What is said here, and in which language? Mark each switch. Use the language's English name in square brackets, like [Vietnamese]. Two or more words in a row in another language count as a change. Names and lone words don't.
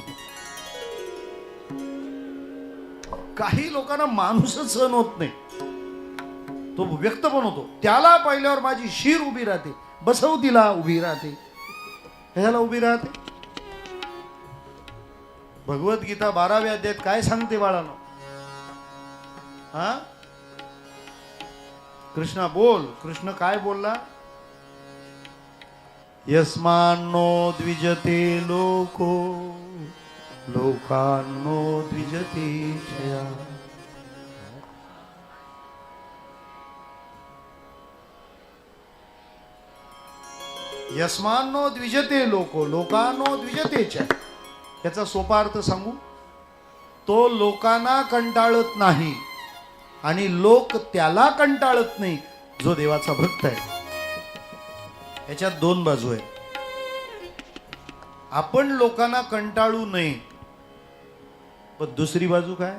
[Marathi] काही लोकांना माणूसच सहन होत नाही, तो व्यक्त पण होतो. त्याला पाहिल्यावर माझी शीर उभी राहते, बसव तिला उभी राहते, ह्याला उभी राहते. भगवद्गीता 12व्या अध्यायात काय सांगते बाळानो? हा, कृष्णा बोल. कृष्ण काय बोलला? [Sanskrit] यस्मान्नो द्विजते लोको लोकान्नो द्विजते जया. यस्मान्नो द्विजते लोको लोकान्नो द्विजते च. [Marathi] याचा सोपा अर्थ सांगू, तो लोकांना कंटाळत नाही आणि लोक त्याला कंटाळत नाही जो देवाचा भक्त आहे. याच्यात 2 बाजू आहेत. आपण लोकांना कंटाळू नये, पण दुसरी बाजू काय?